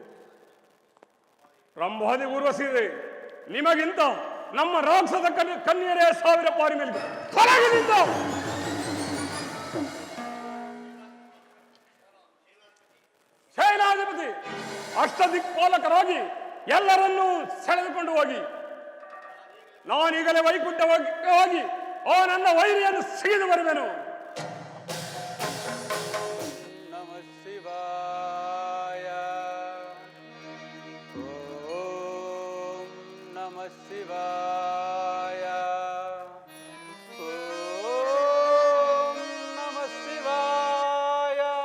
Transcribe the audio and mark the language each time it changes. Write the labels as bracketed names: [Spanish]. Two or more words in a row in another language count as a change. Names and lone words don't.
[Kannada] ರಂಭಾದಿ ಊರ್ವಶಿ ನಿಮಗಿಂತ ನಮ್ಮ ರಾಕ್ಷಸ ಕನ್ಯರೇ 1000 ಪಾರಿ ಮೇಲೆ ತೊಲಗಿನಿಂದ. ಸೇನಾಧಿಪತಿ ಅಷ್ಟದಿಕ್ಪಾಲಕರಾಗಿ ಎಲ್ಲರನ್ನೂ ಸೆಳೆದುಕೊಂಡು ಹೋಗಿ, ನಾನೀಗಲೇ ವೈಕುಂಠವಾಗಿ ಆ ನನ್ನ ವೈರಿಯನ್ನು ಸಿಗಿದು ಬರುವೆನು. [Sanskrit] ನಮ ಶಿವಾಯ, ಓಂ ನಮ ಶಿವಾಯ, ಓಂ ನಮ ಶಿವಾಯ.